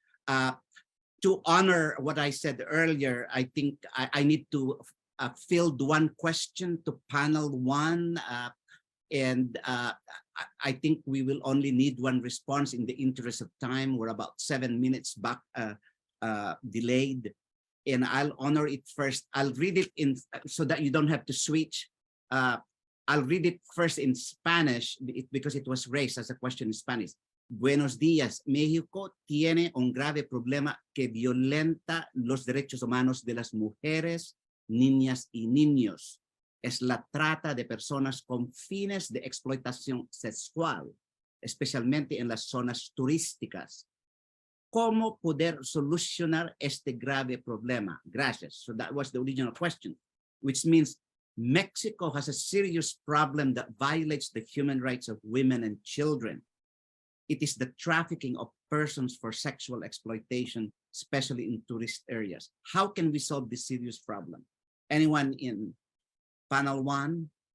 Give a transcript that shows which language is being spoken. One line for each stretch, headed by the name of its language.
English: To honor what I said earlier, I think I need to field one question to panel one, and I think we will only need one response in the interest of time. We're about 7 minutes back delayed, and I'll honor it first. I'll read it in so that you don't have to switch. I'll read it first in Spanish because it was raised as a question in Spanish.
Spanish: Buenos días. México tiene un grave problema que violenta los derechos humanos de las mujeres, niñas y niños. Es la trata de personas con fines de explotación sexual, especialmente en las zonas turísticas. ¿Cómo poder solucionar este grave problema? Gracias.
English: So that was the original question, which means Mexico has a serious problem that violates the human rights of women and children. It is the trafficking of persons for sexual exploitation, especially in tourist areas. How can we solve this serious problem? Anyone in panel one?